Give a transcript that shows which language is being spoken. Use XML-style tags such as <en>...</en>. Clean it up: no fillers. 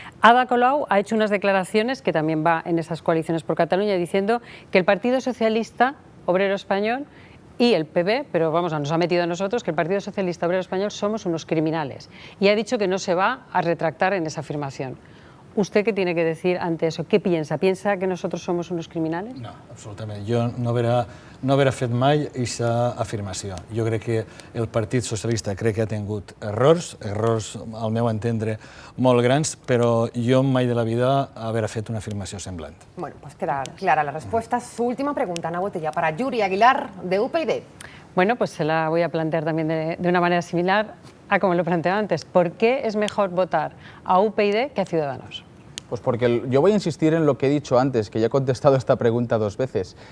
<es>Ada Colau ha hecho unas declaraciones, que también va en esas coaliciones por Cataluña, diciendo que el Partido Socialista Obrero Español y el PP, pero vamos, nos ha metido a nosotros, que el Partido Socialista Obrero Español somos unos criminales. Y ha dicho que no se va a retractar en esa afirmación. ¿Usted qué tiene que decir ante eso? ¿Qué piensa? ¿Piensa que nosotros somos unos criminales?</es> <ca>No, absolutament. Jo no haurà fet mai aquesta afirmació. Jo crec que el Partit Socialista crec que ha tingut errors al meu entendre molt grans, però jo mai de la vida haver fet una afirmació semblant.</ca> <es>Bueno, pues queda clara la respuesta. Su última pregunta, Ana Botella, para Yuri Aguilar, de UPyD. Bueno, pues se la voy a plantear también de una manera similar a como lo planteaba antes. ¿Por qué es mejor votar a UPyD que a Ciudadanos? Pues porque yo voy a insistir en lo que he dicho antes, que ya he contestado esta pregunta 2 veces.</es>